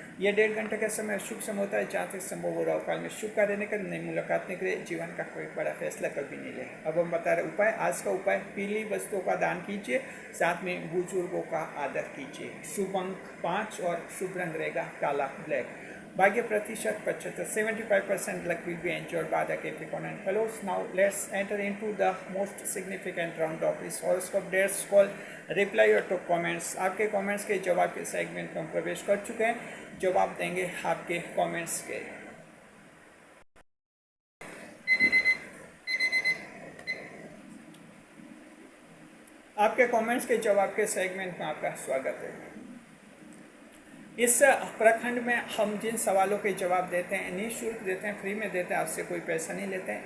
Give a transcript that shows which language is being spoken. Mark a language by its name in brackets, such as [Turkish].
[Hindi] यह 1.5 घंटे का समय शुभ समय होता है। जहाँ तक संभव हो राहुकाल में शुभ कार्य नहीं करें, नई मुलाकात नहीं करें, जीवन का कोई बड़ा फैसला कभी नहीं ले। अब हम बता रहे उपाय। आज का उपाय, पीली वस्तुओं का दान कीजिए, साथ में बुजुर्गों का आदर कीजिए। शुभ अंक 5 और शुभ रंग रहेगा काला, ब्लैक। भाग्य प्रतिशत [English] 75, 75% luck will be enjoyed by the Capricorn and fellows. Now let's enter into the most significant round of this horoscope. That's called reply your to comments. [Hindi] आपके कमेंट्स के जवाब के सेगमेंट में हम प्रवेश कर चुके हैं। जवाब देंगे आपके कमेंट्स के। आपके कमेंट्स के जवाब के सेगमेंट में आपका स्वागत है। इस प्रखंड में हम जिन सवालों के जवाब देते हैं, निःशुल्क देते हैं, फ्री में देते हैं, आपसे कोई पैसा नहीं लेते हैं।